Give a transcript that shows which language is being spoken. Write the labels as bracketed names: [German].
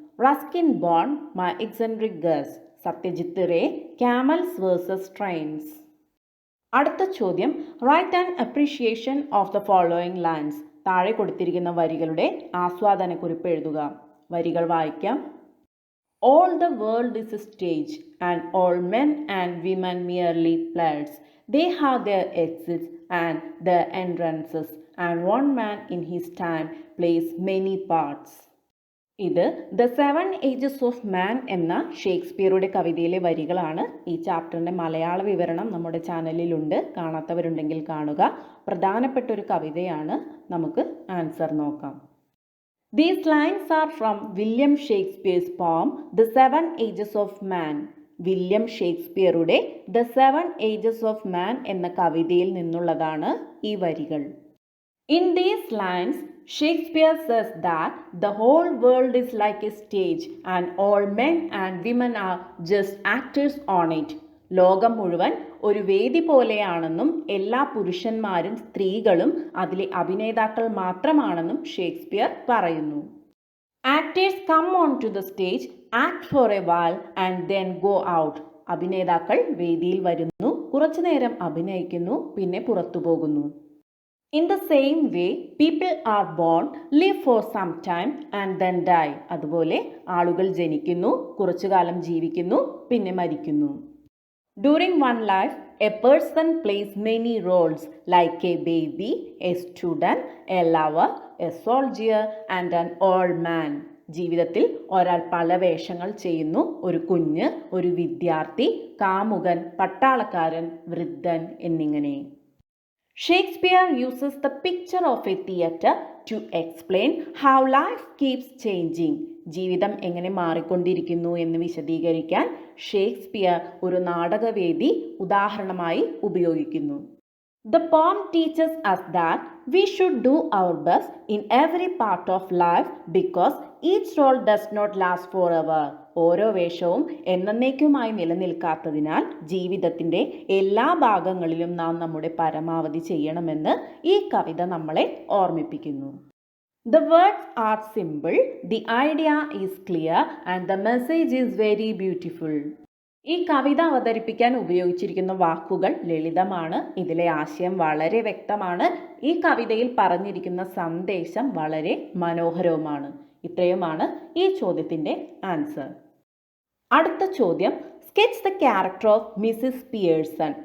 [English] Ruskin Bond, my eccentric girls. Satyajit Ray, camels versus trains. [Malayalam] അടുത്ത ചോദ്യം, [English] Write an appreciation of the following lines. [Malayalam] താഴെ കൊടുത്തിരിക്കുന്ന വരികളുടെ ആസ്വാദനക്കുറിപ്പ് എഴുതുക. വരികൾ വായിക്കാം. [English] All the world is a stage, and all men and women merely players. They have their exits and their entrances, and one man in his time plays many parts. [Malayalam] ഇത് the 7 ages of മാൻ എന്ന ഷേക്സ്പിയറുടെ കവിതയിലെ വരികളാണ്. ഈ ചാപ്റ്ററിൻ്റെ മലയാള വിവരണം നമ്മുടെ ചാനലിലുണ്ട്. കാണാത്തവരുണ്ടെങ്കിൽ കാണുക. പ്രധാനപ്പെട്ട ഒരു കവിതയാണ്. നമുക്ക് ആൻസർ നോക്കാം. [English] These lines are from William Shakespeare's poem The 7 Ages of Man. [Malayalam] William ഷേക്സ്പിയറുടെ the 7 ages of മാൻ എന്ന കവിതയിൽ നിന്നുള്ളതാണ് ഈ വരികൾ. [English] In these lines, Shakespeare says that the whole world is like a stage and all men and women are just actors on it. [Malayalam] ലോകം മുഴുവൻ ഒരു വേദി പോലെയാണെന്നും എല്ലാ പുരുഷന്മാരും സ്ത്രീകളും അതിലെ അഭിനേതാക്കൾ മാത്രമാണെന്നും ഷേക്സ്പിയർ പറയുന്നു. [English] Actors come on to the stage, act for a while and then go out. [Malayalam] അഭിനേതാക്കൾ വേദിയിൽ വരുന്നു, കുറച്ചുനേരം അഭിനയിക്കുന്നു, പിന്നെ പുറത്തു പോകുന്നു. [English] In the same way, people are born, live for some time and then die. [Malayalam] അതുപോലെ ആളുകൾ ജനിക്കുന്നു, കുറച്ചുകാലം ജീവിക്കുന്നു, പിന്നെ മരിക്കുന്നു. [English] During one life, a person plays many roles like a baby, a student, a lover, a soldier and an old man. [Malayalam] ജീവിതത്തിൽ ഒരാൾ പല വേഷങ്ങൾ ചെയ്യുന്നു. ഒരു കുഞ്ഞ്, ഒരു വിദ്യാർത്ഥി, കാമുകൻ, പട്ടാളക്കാരൻ, വൃദ്ധൻ എന്നിങ്ങനെ. [English] Shakespeare uses the picture of a theatre to explain how life keeps changing. [Malayalam] ജീവിതം എങ്ങനെ മാറിക്കൊണ്ടിരിക്കുന്നു എന്ന് വിശദീകരിക്കാൻ ഷേക്സ്പിയർ ഒരു നാടകവേദി ഉദാഹരണമായി ഉപയോഗിക്കുന്നു. [English] The poem teaches us that we should do our best in every part of life because each role does not last forever. [Malayalam] ഓരോ വേഷവും എന്നേക്കുമായി നിലനിൽക്കാത്തതിനാൽ ജീവിതത്തിൻ്റെ എല്ലാ ഭാഗങ്ങളിലും നാം നമ്മുടെ പരമാവധി ചെയ്യണമെന്ന് ഈ കവിത നമ്മളെ ഓർമ്മിപ്പിക്കുന്നു. [English] The words are simple, the idea is clear and the message is very beautiful. [Malayalam] ഈ കവിത അവതരിപ്പിക്കാൻ ഉപയോഗിച്ചിരിക്കുന്ന വാക്കുകൾ ലളിതമാണ്. ഇതിലെ ആശയം വളരെ വ്യക്തമാണ്. ഈ കവിതയിൽ പറഞ്ഞിരിക്കുന്ന സന്ദേശം വളരെ മനോഹരവുമാണ്. ഇത്രയുമാണ് ഈ ചോദ്യത്തിൻ്റെ ആൻസർ. അടുത്ത ചോദ്യം, [English] Sketch the character of Mrs Pearson.